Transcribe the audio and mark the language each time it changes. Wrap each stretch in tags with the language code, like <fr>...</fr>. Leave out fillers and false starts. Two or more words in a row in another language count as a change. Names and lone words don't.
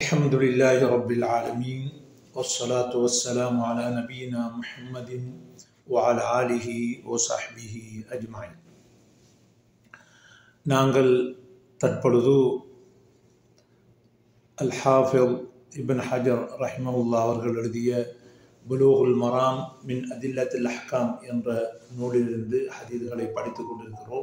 <ar>الحمد لله رب العالمين والصلاة والسلام على نبينا محمد وعلى آله وصحبه أجمعين.</ar> <ta>நாங்கள் தற்பொழுது அல்-ஹாஃபிஸ் இப்னு ஹஜர் ரஹ்மஹுல்லாஹ் அவர்கள் எழுதிய புலூகுல் மராம் மின் அதில்லத்தில் அஹ்காம் என்ற நூலிலிருந்து ஹதீஸ்களை படித்துக் கொண்டிருக்கிறோம்.</ta>